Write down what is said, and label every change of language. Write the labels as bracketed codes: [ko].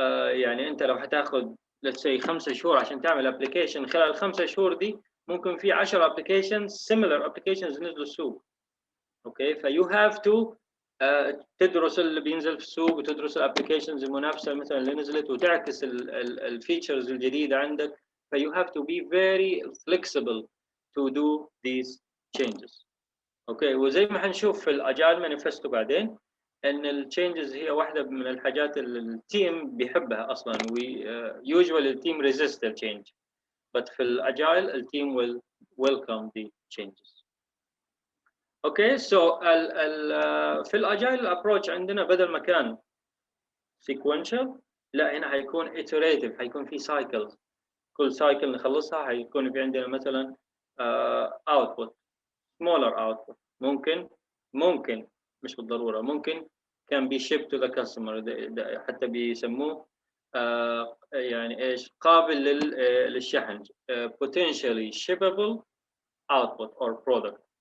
[ar] يعني انت لو هتاخد [en] let's say [ar] 5 شهور عشان تعمل ابلكيشن، خلال ال5 شهور دي ممكن في 10 ابلكيشنز similar applications نزلوا السوق. اوكي، [en] فيو have to [ar] تدرس اللي بينزل في السوق وتدرس الابلكيشنز المنافسه مثلا اللي نزلت وتعكس الفيتشرز الجديده عندك. [en] فيو have to be very flexible to do these changes. [ar] اوكي، وزي ما هنشوف في الاجايل مانيفستو بعدين ان التشينجز هي واحده من الحاجات اللي التيم بيحبها اصلا. [en] usually التيم resist the change, but [ar] في الاجايل [en] التيم will welcome the changes. [ar] اوكي، سو في الاجايل ابروتش عندنا بدل ما كان سيكونشال، لا هنا هيكون iterative، هيكون في سايكلز، كل سايكل نخلصها هيكون في عندنا مثلا [en] output smaller output. [ar] ممكن مش بالضروره، ممكن [en] can be shipped to the customer، [ar] حتى بيسموه يعني ايش، قابل للشحن، [en] potentially shippable output or product.